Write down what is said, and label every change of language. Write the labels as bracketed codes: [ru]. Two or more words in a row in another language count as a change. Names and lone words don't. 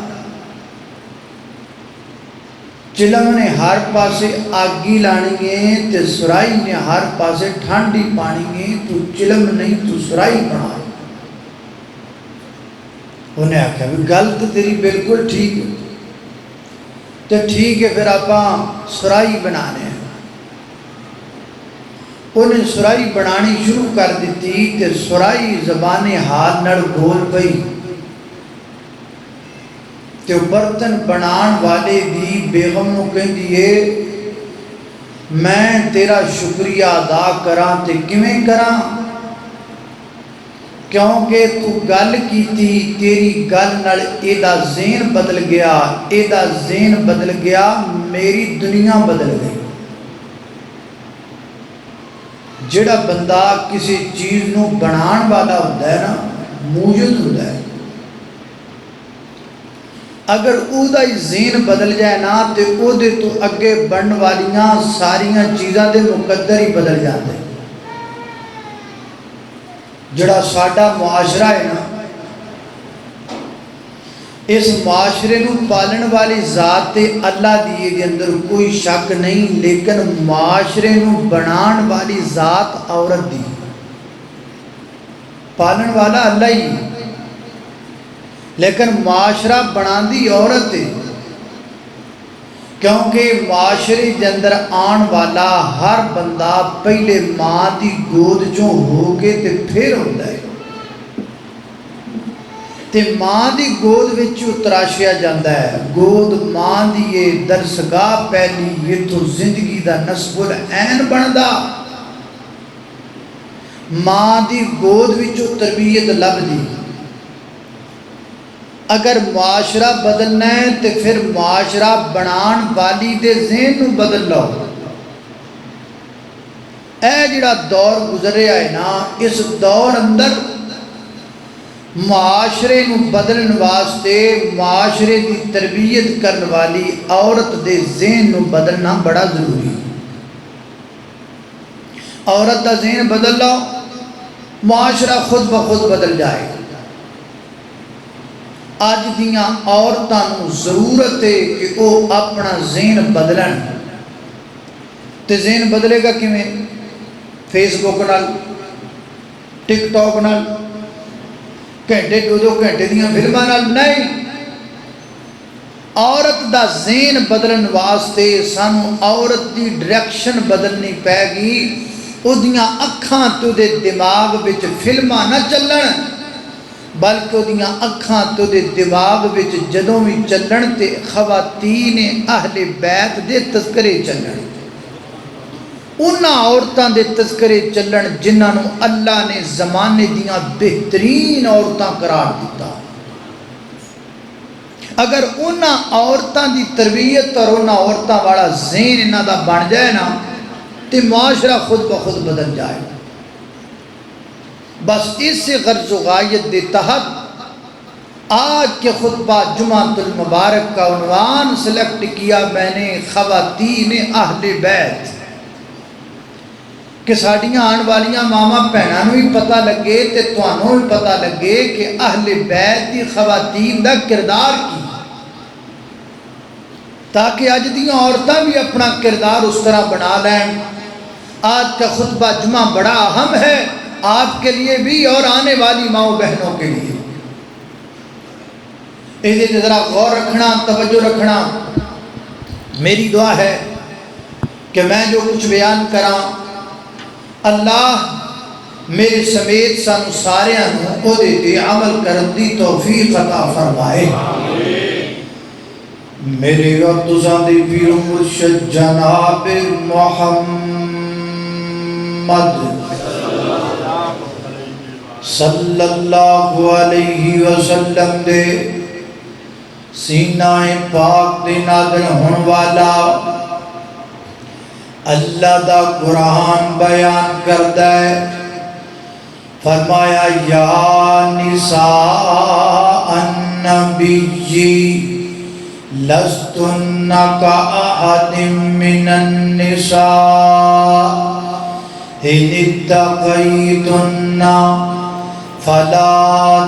[pa] چلم نے ہر پاسے آگی لانی ہے تے سرائی نے ہر پاسے ٹھنڈی پانی ہے، تو چلم نہیں تو سرائی بنا۔ انہیں آکھا بھی گل تو تیری بالکل ٹھیک ہے، تو ٹھیک ہے پھر آپاں سرائی بنانے ہیں۔ انہیں سرائی بنانی شروع کر دیتی تے سرائی زبان حال نڑ گول پئی، تے برتن بنان والے دی بیغم نو کہیں دیئے میں تیرا شکریہ ادا کراں تے کیویں کراں، کیونکہ تو گل کیتی تیری گل نال ایدہ ذہن بدل گیا، ایدہ ذہن بدل گیا، میری دنیا بدل گئی۔ جڑا بندہ کسی چیز نو بنان والا ہوتا ہے نا، موجود ہوتا ہے، اگر او دا ذہن بدل جائے نا تے او دے تو اگے بن والیاں ساریاں چیزاں دے مقدر ہی [ur] بدل جاتے ہیں۔ [pa] جڑا ساڈا معاشرہ ہے نا، اس معاشرے نو پالن والی ذات تے اللہ دیئے دے اندر کوئی شک نہیں، لیکن معاشرے نو بنان والی ذات عورت دی، پالن والا اللہ ہی، لیکن معاشرہ بنان دی عورت ہے، کیونکہ معاشرے دے اندر آن والا ہر بندہ پہلے ماں دی گود چوں ہو کے تے پھر ہوتا ہے، تے ماں دی گود وچوں تراشیا جاندہ ہے۔ گود ماں دی یہ درسگاہ پہلی، یہ تو زندگی دا نصب العین بندا، ماں دی گود وچوں تربیت لب دی۔ اگر معاشرہ بدلنا ہے تو پھر معاشرہ بنان والی دے ذہن نو بدل لو۔ اے جڑا دور گزرے آئے نا، اس دور اندر معاشرے نو بدلن واسطے معاشرے دی تربیت کرن والی عورت دے ذہن نو بدلنا بڑا ضروری۔ عورت دا ذہن بدل لو، معاشرہ خود بخود بدل جائے۔ اج دیاں عورتاں نوں ضرورت ہے [ur] کہ وہ اپنا ذہن [pa] بدلن. تے ذہن بدلے گا کیویں؟ فیس بک نال، ٹک ٹاک نال، گھنٹے دو گھنٹے دیاں فلماں نال نہیں. عورت دا ذہن بدلن واسطے سانو عورت دی ڈائریکشن بدلنی پے گی. او دیاں اکھاں تو دے دماغ وچ فلماں نہ چلن، بلکہ او دیاں اکھاں تو دے دماغ وچ جدوں بھی چلن تے خواتین اہل بیت دے تذکرے چلن. انہاں عورتاں دے تذکرے چلن جنہاں نوں اللہ نے زمانے دیاں بہترین عورتاں قرار دیتا. اگر انہاں عورتاں دی تربیت اور انہاں عورتاں والا ذہن انہاں دا بن جائے نا تے معاشرہ خود بخود بدل جائے. بس اس غرض و غایت دے تحت [ur] آج کے خطبہ جمعۃ المبارک کا عنوان سلیکٹ کیا میں نے [pa] خواتین اہل بیت، کہ ساڑیاں آن والیاں ماما بہنوں بھی پتہ لگے تے تانوں بھی پتہ لگے کہ اہل بیت دی خواتین دا کردار کی، تاکہ اج دیاں عورتاں بھی [ur] اپنا کردار اس طرح بنا لیں. آج کا خطبہ جمعہ بڑا اہم ہے آپ کے لیے بھی اور آنے والی ماؤں بہنوں کے لیے. اسے ذرا غور رکھنا، توجہ رکھنا. میری دعا ہے کہ میں جو کچھ بیان [pa] کراں اللہ میرے سمیت سانو ساریاں نوں او دے تے عمل کرن دی توفیق عطا فرمائے. میرے اور تساں دے پیر مرشد جناب محمد [ar] صلی اللہ علیہ وسلم [pa] دے سینہ پاک دے نازل ہون والا اللہ دا قرآن بیان کردا ہے. [ar] فرمایا یا نساء النبی لستن کأحد من النساء ان اتقیتن فلا